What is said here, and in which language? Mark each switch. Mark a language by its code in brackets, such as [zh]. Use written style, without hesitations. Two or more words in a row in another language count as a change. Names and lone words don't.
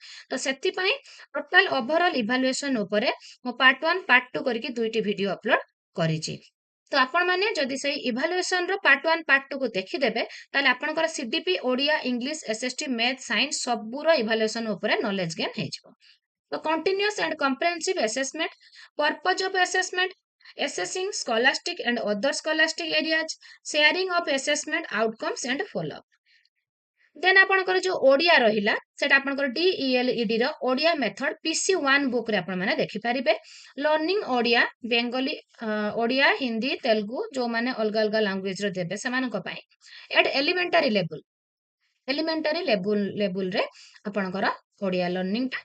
[or] ତ ସେଥିପାଇଁ [en] total overall evaluation [or] ଉପରେ ମୁଁ [en] part 1 part 2 [or] କରିକି ଦୁଇଟି [en] video upload [or] କରିଛି। ତ ଆପଣମାନେ ଯଦି ସେଇ ଇଭାଲୁଏସନର [en] part 1 part 2 [or] କୁ ଦେଖିଦେବେ, ତାହେଲେ ଆପଣଙ୍କର CDP, ଓଡ଼ିଆ, ଇଂଲିଶ, SST, ମ୍ୟାଥ, ସାଇନ୍ସ ସବୁର ଇଭାଲୁଏସନ ଉପରେ [en] knowledge gain [or] ହେଇଯିବ। [en] ତ continuous and comprehensive assessment, purpose of assessment, assessing scholastic and other scholastic areas, sharing of assessment outcomes and follow up। [or] ଦେନ୍ ଆପଣଙ୍କର ଯୋଉ ଓଡ଼ିଆ ରହିଲା, ସେଟା ଆପଣଙ୍କର DELED ର ଓଡ଼ିଆ [en] method PC1 book [or] ରେ ଆପଣମାନେ ଦେଖିପାରିବେ। ଲର୍ଣ୍ଣିଂ ଓଡ଼ିଆ, ବେଙ୍ଗଲୀ, ଓଡ଼ିଆ, ହିନ୍ଦୀ, ତେଲୁଗୁ ଯୋଉମାନେ ଅଲଗା ଅଲଗା ଲାଙ୍ଗୁଏଜର ଦେବେ ସେମାନଙ୍କ ପାଇଁ। [en] at elementary level [or] ଆପଣଙ୍କର ଓଡ଼ିଆ ଲର୍ଣ୍ଣିଂଟା।